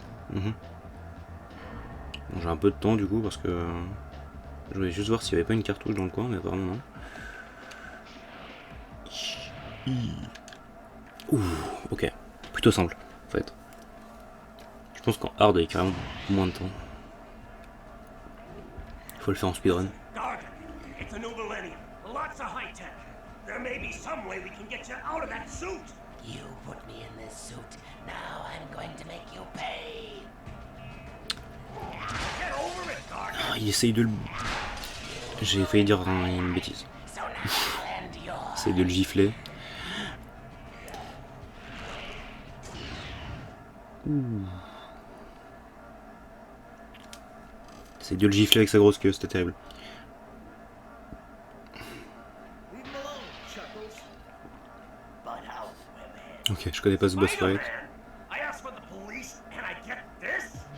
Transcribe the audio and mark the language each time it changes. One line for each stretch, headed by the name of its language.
French: Bon, j'ai un peu de temps du coup parce que je voulais juste voir s'il n'y avait pas une cartouche dans le coin, mais apparemment non. Ouh, ok. Plutôt simple, en fait. Je pense qu'en hard, il y a carrément moins de temps. Faut le faire en speedrun.
English: Gargan, it's a new millennium. Lots of high tech. There may be some way we can get you out of that suit. You put me in this suit. Now I'm going to make you pay. Get over it, Gargan.
French: Ah, il essaye de le... J'ai failli dire une bêtise.
English: So now I'll end yours.
French: Il essaye de le gifler. C'est de le gifler avec sa grosse queue, c'était terrible.
English: Leave him alone, Chuckles. But out women.
French: Ok, je connais pas ce boss fight.
English: Spider-Man! I asked for the police, and I get this?